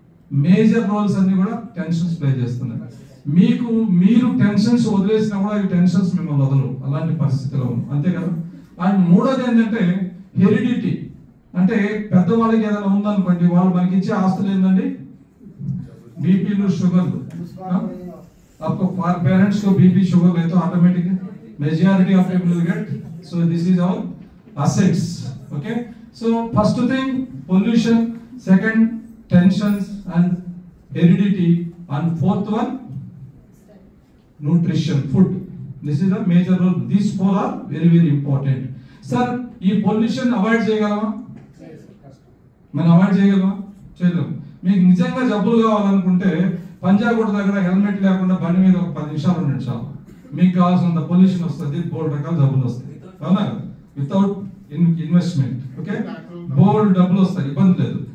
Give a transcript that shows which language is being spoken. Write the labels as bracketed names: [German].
[Telugu] Major roles అన్ని కూడా tensions play చేస్తున్నాయి. మీరు టెన్షన్స్ వదిలేసినా కూడా ఈ టెన్షన్స్ మిమ్మల్ని వదలవు, అలాంటి పరిస్థితిలో ఉంది, అంతే కదా? అండ్ మూడోది ఏంటంటే హెరిడిటీ. అంటే పెద్దవాళ్ళకి ఏదైనా ఉందనుకోండి, వాళ్ళు మనకి ఇచ్చే ఆస్తులు ఏంటండి? బీపీలు, షుగర్లు. [Hindi] आपको पेरेंट्स को बीपी शुगर है तो automatic [English] Majority of people will get. So this is our assets. Okay, so first thing pollution, second tensions and heredity, and fourth one nutrition, food. This is a major role. These four are very very important. [Telugu] Sir, ఈ pollution avoid చేయగలమా? మనం avoid చేయగలమా? చేయలేము. మీకు నిజంగా జబ్బులు కావాలనుకుంటే పంజాగుట్ట దగ్గర హెల్మెట్ లేకుండా బండి మీద ఒక 10 నిమిషాలు ఉండండి చాలు, మీకు కావాల్సినంత పొల్యూషన్ వస్తుంది, బోల్డ్ రకాల జబ్బులు వస్తాయి, అవునా? Without investment. ఓకే, బోల్డ్ డబ్బులు వస్తాయి, ఇబ్బంది లేదు.